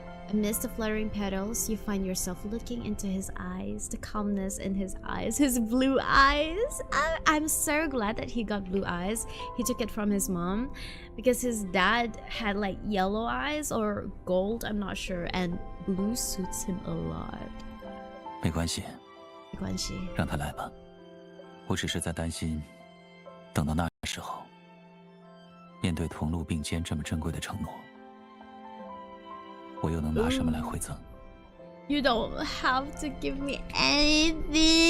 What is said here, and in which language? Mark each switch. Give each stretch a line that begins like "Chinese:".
English: Amidst the fluttering petals, you find yourself looking into his eyes, the calmness in his eyes, his blue eyes. I'm so glad that he got blue eyes. He took it from his mom because his dad had like yellow eyes or gold, I'm not sure, and blue suits him a lot.
Chinese: 没关系，没关系，让他来吧。我只是在担心，等到那时候，面对同路并肩这么珍贵的承诺。我又能拿什么来回赠？
English: You don't have to give me anything.